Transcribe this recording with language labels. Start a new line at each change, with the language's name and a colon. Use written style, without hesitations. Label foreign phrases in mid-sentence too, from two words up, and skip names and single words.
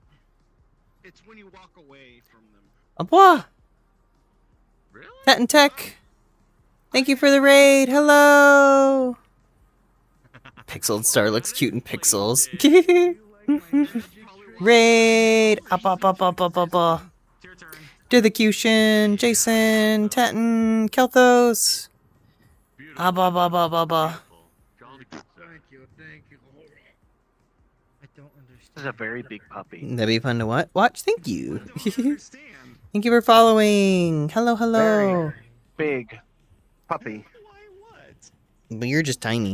English: It's when you walk away from them.
French: Au revoir!
English: Really? Tet and Tech! Thank you for the raid! Hello! Pixeled Star looks cute in pixels. Raid! Up, up, up, up, up, up, up. Dithicushin, Jason, Teton, Kelthos. Abba, ba, ba, ba, ba. Thank you, thank you. I don't understand. This is a very big puppy. That'd be fun to watch. Thank you. Thank you for following. Hello, hello. Big puppy. But you're just tiny.